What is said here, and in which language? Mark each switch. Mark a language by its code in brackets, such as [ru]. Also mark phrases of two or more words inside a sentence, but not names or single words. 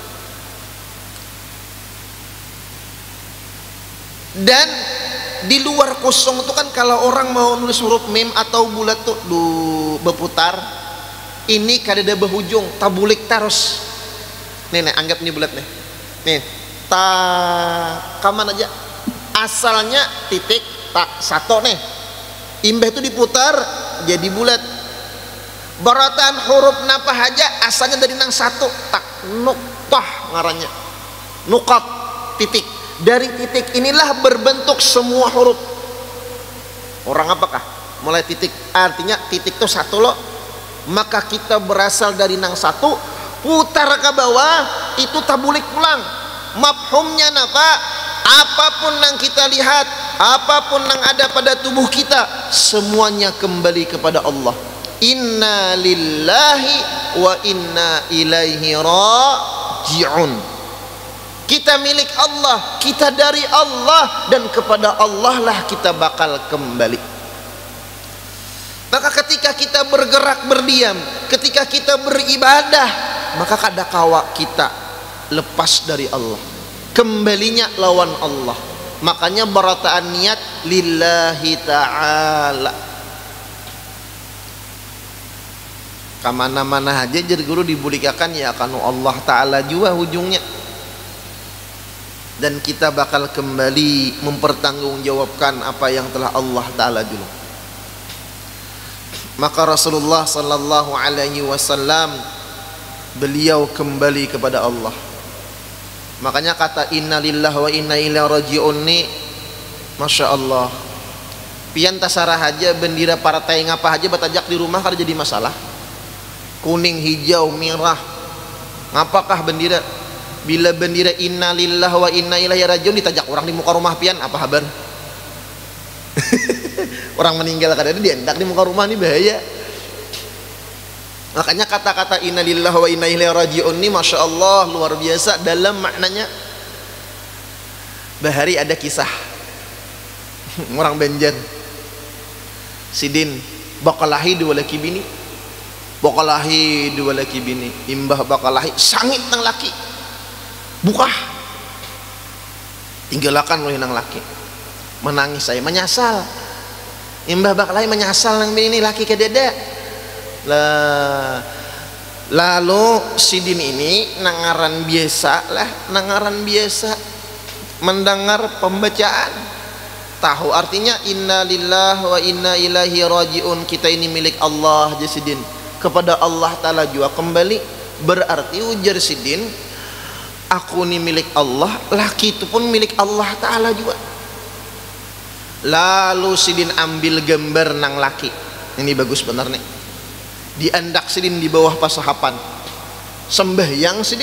[bjn] Dan di luar kosong itu kan kalau orang mau nulis huruf mim atau bulat tuh berputar, ini kadada berhujung, tabulik terus. Nih anggap nih bulat nih. Nih, ta kaman aja. Asalnya titik tak satu nih. Imbah itu diputar jadi bulat. Baratan huruf napa aja asalnya dari nang satu tak nuktah ngarannya. Nukat titik. [id] Dari titik inilah berbentuk semua huruf. Orang apakah? [bjn] Mulai titik, artinya titik itu satu loh. Maka kita berasal dari nang satu, putar ke bawah, itu tabulik pulang. Mafhumnya napa? [id] Apapun yang kita lihat, apapun yang ada pada tubuh kita, semuanya kembali kepada Allah. [ar] إنا لله وإنا إليه راجعون. [id] Kita milik Allah, kita dari Allah, dan kepada Allah lah kita bakal kembali. Maka ketika kita bergerak berdiam, ketika kita beribadah, [bjn] maka kadakawa kita lepas dari Allah, kembalinya lawan Allah. Makanya berataan niat [ar] لله تعالى. [bjn] Kamana-mana aja jadi guru dibulikakan ya kanu Allah Ta'ala juga ujungnya. [id] Dan kita bakal kembali mempertanggungjawabkan apa yang telah Allah Ta'ala dulu. Maka Rasulullah [ar] صلى الله عليه وسلم [id] beliau kembali kepada Allah. [bjn] Makanya kata [ar] إنا لله وإنا إليه راجعون [bjn] ni, [ar] ما شاء الله, [bjn] pian tasarah aja bendera partai ngapa aja batajak di rumah kada jadi masalah. Kuning, hijau, merah, ngapakah bendera? Bila bendera [ar] إنا لله وإنا إليه راجعون [bjn] ditajak orang di muka rumah pian, apa kabar? Orang meninggal kadang diendak di muka rumah, ini bahaya. [id] Makanya kata-kata [ar] إنا لله وإنا إليه راجعون [id] ini [ar] ما شاء الله [id] luar biasa dalam maknanya. [bjn] Bahari ada kisah orang Banjar, sidin bakalahi dua laki bini, bakalahi dua laki bini, imbah bakalahi sangit nang laki, buka tinggalakan oleh nang laki, menangis saya menyesal, imbah bakalahi menyesal nang bini laki ke dada. Lalu sidin ini nangaran biasa lah, nangaran biasa mendengar pembacaan, tahu artinya [ar] إنا لله وإنا إليه راجعون, [bjn] kita ini milik Allah jasidin, kepada Allah Ta'ala juga kembali. Berarti ujar sidin, aku ini milik Allah, laki itu pun milik Allah Ta'ala juga. Lalu sidin ambil gambar nang laki, ini bagus benar nih, diandak sidin di bawah pasahapan sembahyang sidin.